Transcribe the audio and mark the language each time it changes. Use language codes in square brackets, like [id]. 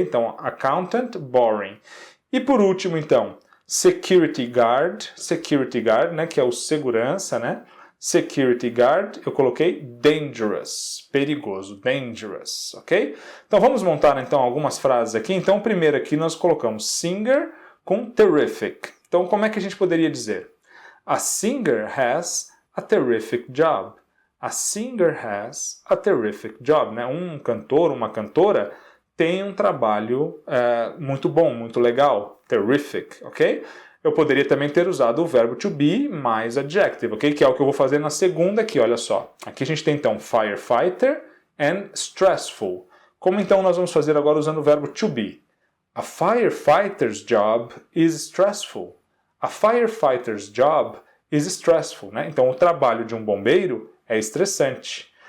[pt] Então, accountant, boring. E por último, então, security guard, né, que é o segurança, né? [en] Security guard, [pt] eu coloquei [en] dangerous, perigoso, dangerous, ok? [pt] Então vamos montar então algumas frases aqui. Então primeiro aqui nós colocamos singer com terrific. Então como é que a gente poderia dizer? [en] A singer has a terrific job. A singer has a terrific job. [pt] Né? Um cantor, uma cantora tem um trabalho muito bom, muito legal. [en] Terrific, ok? [pt] Eu poderia também ter usado o verbo to be mais adjective, ok? Que é o que eu vou fazer na segunda aqui, olha só. Aqui a gente tem então [en] firefighter and stressful. [pt] Como então nós vamos fazer agora usando o verbo to be? [en] A firefighter's job is stressful. A firefighter's job is stressful, né? [pt] Então o trabalho de um bombeiro é estressante.